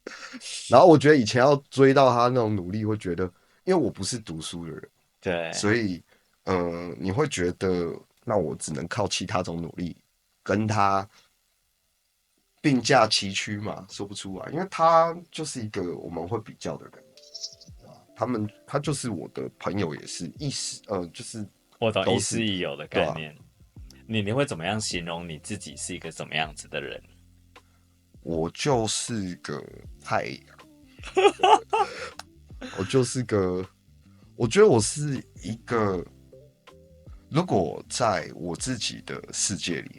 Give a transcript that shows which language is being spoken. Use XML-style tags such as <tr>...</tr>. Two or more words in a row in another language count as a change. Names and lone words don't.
<zh>然後我覺得以前要追到他那種努力，會覺得，因為我不是讀書的人，對，所以你會覺得，那我只能靠其他種努力跟他並駕齊驅嘛，說不出來，因為他就是一個我們會比較的人。他就是我的朋友，也是就是我懂亦师亦友的概念。啊、你会怎麼樣形容你自己是一個怎麼樣子的人？我就是個太陽，我就是個，我覺得我是一個，如果在我自己的世界裡，</zh>